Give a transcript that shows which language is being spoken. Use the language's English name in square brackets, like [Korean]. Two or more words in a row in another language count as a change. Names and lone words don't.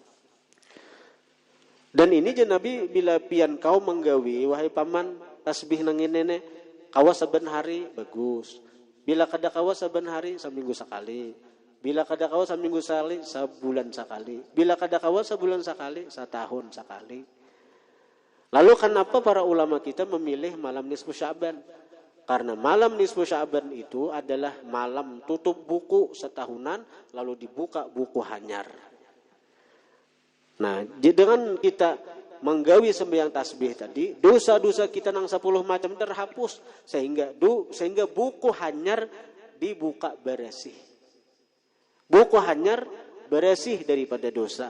[Banjar] Dan ini je Nabi bila pian kau menggawi wahai paman tasbih nang ini kawas saben hari bagus. Bila kada kawas saben hari seminggu sekali. Bila kada kawas seminggu sekali sebulan sekali. Bila kada kawas sebulan sekali setahun sekali. [Indonesian] Lalu kenapa para ulama kita memilih malam nisfu Sya'ban? Karena malam nisfu Sya'ban itu adalah malam tutup buku setahunan lalu dibuka buku hanyar. Nah, dengan kita menggawi sembahyang tasbih tadi, dosa-dosa kita nang 10 macam terhapus sehingga buku hanyar dibuka bersih. Buku hanyar bersih daripada dosa.